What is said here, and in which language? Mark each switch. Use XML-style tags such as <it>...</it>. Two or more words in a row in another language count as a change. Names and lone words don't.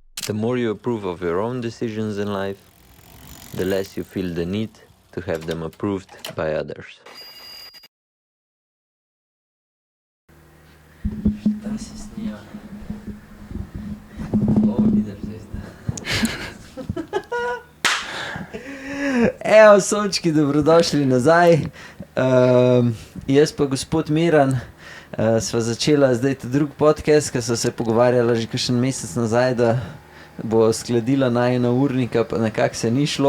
<en>The more you approve of your own decisions in life, the less you feel the need to have them approved by others.</en> <sr>Šta se snima? Ovo vidiš zdaj.</sr> <sl>Evo, sončki, dobrodošli nazaj. Jaz pa gospod Miran sva začela zdaj ta drug podcast, ki so se pogovarjala že kakšen mesec nazaj, da bo skladila najina urnika, pa nekako se ni šlo.</sl>